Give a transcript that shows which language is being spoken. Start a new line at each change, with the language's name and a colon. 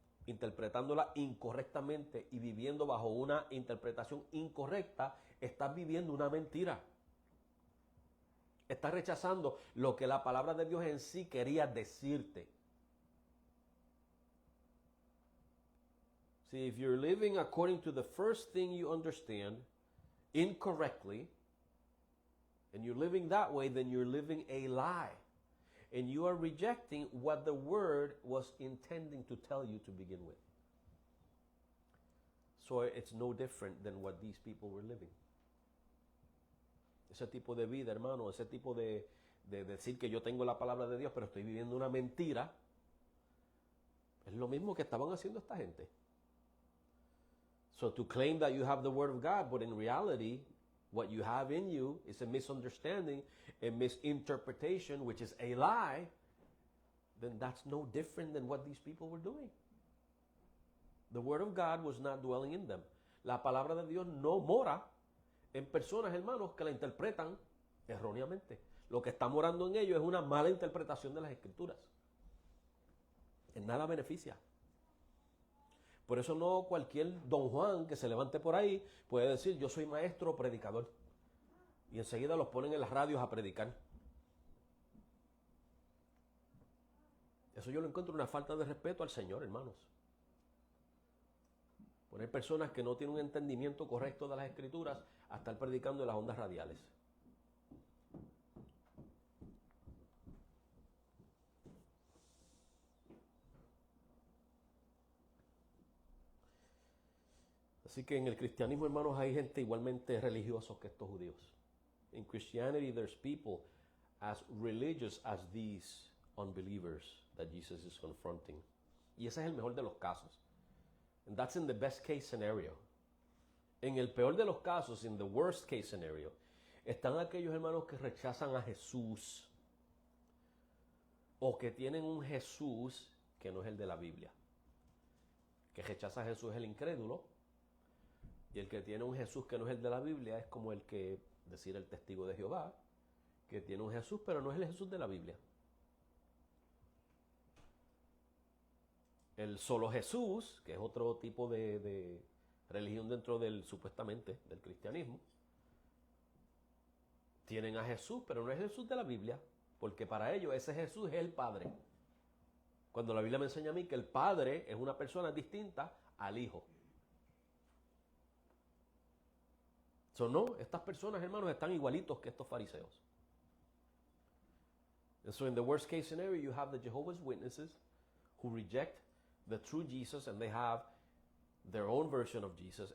Spanish: interpretándola incorrectamente y viviendo bajo una interpretación incorrecta, estás viviendo una mentira. Estás rechazando lo que la palabra de Dios en sí quería decirte.
English: See, if you're living according to the first thing you understand incorrectly, and you're living that way, then you're living a lie. And you are rejecting what the word was intending to tell you to begin with. So it's no different than what these people were living.
Spanish: Ese tipo de vida, hermano, ese tipo de decir que yo tengo la palabra de Dios, pero estoy viviendo una mentira, es lo mismo que estaban haciendo esta gente.
English: So to claim that you have the word of God, but in reality, what you have in you is a misunderstanding, a misinterpretation, which is a lie, then that's no different than what these people were doing. The word of God was not dwelling in them.
Spanish: La palabra de Dios no mora en personas, hermanos, que la interpretan erróneamente. Lo que está morando en ellos es una mala interpretación de las Escrituras. En nada beneficia. Por eso no cualquier don Juan que se levante por ahí puede decir, yo soy maestro o predicador. Y enseguida los ponen en las radios a predicar. Eso yo lo encuentro una falta de respeto al Señor, hermanos. Poner personas que no tienen un entendimiento correcto de las Escrituras a estar predicando en las ondas radiales. Así que en el cristianismo, hermanos, hay gente igualmente religiosos que estos judíos.
English: In Christianity, there's people as religious as these unbelievers that Jesus is confronting.
Spanish: Y ese es el mejor de los casos.
English: And that's in the best case scenario.
Spanish: En el peor de los casos,
English: in the worst case scenario,
Spanish: están aquellos hermanos que rechazan a Jesús o que tienen un Jesús que no es el de la Biblia. Que rechaza a Jesús es el incrédulo. Y el que tiene un Jesús que no es el de la Biblia es como el que, decir el testigo de Jehová, que tiene un Jesús pero no es el Jesús de la Biblia. El solo Jesús, que es otro tipo de religión dentro del, supuestamente, del cristianismo, tienen a Jesús pero no es Jesús de la Biblia, porque para ellos ese Jesús es el Padre. Cuando la Biblia me enseña a mí que el Padre es una persona distinta al Hijo. No, estas personas, hermanos, están igualitos que estos fariseos.
English: And so in the worst case scenario, you have the Jehovah's Witnesses who reject the true Jesus and they have their own version of Jesus.